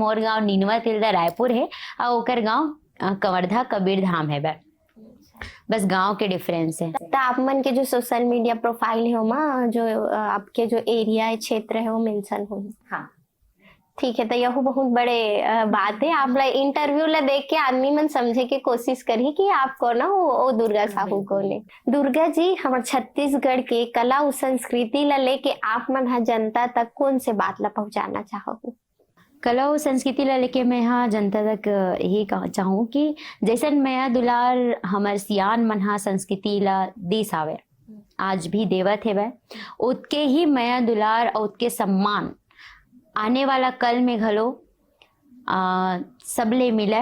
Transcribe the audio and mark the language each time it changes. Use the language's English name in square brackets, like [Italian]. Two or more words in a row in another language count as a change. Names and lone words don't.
[Chhattisgarhi] मोर गांव नीनवा तिलदा रायपुर है और ओकर गांव कंवरधा कबीर धाम है, बस गांव के डिफरेंस है। तो आप मन के जो सोशल मीडिया प्रोफाइल है वहाँ जो आपके जो एरिया है, क्षेत्र है, वो मेंशन हो। हाँ ठीक है, तो यह बहुत बड़े बात है। आप इंटरव्यू ला देख के आदमी मन समझे के कोशिश करी कि आप कौन हो, वो दुर्गा साहू कौन है। दुर्गा जी, हमारे छत्तीसगढ़ के कला और संस्कृति ला लेके आप मन जनता तक कौन से बात ला पहुंचाना चाहो? कला और संस्कृति ला लेके मैं यहाँ जनता तक यही चाहूँ कि जैसे मैं दुलार हमार सियान मन हा संस्कृति ला देश आवे, आज भी देवत है वह, उतके ही मैं दुलार और उतके सम्मान आने वाला कल में घलो सबले मिले।